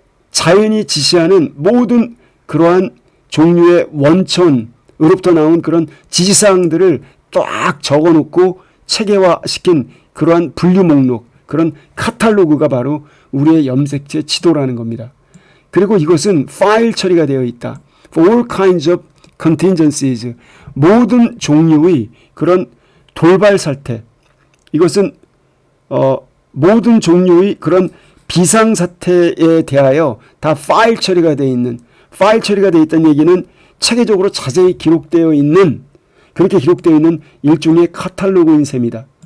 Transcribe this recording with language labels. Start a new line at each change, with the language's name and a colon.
Korean: 자연이 지시하는 모든 그러한 종류의 원천으로부터 나온 그런 지시사항들을 딱 적어놓고 체계화시킨 그러한 분류 목록, 그런 카탈로그가 바로 우리의 염색체 지도라는 겁니다. 그리고 이것은 파일 처리가 되어 있다.
English: For all kinds of contingencies.
Korean: 모든 종류의 그런 돌발 사태. 이것은 모든 종류의 그런 비상사태에 대하여 다 파일 처리가 되어 있는, 파일 처리가 되어 있다는 얘기는 체계적으로 자세히 기록되어 있는, 그렇게 기록되어 있는 일종의 카탈로그인 셈이다.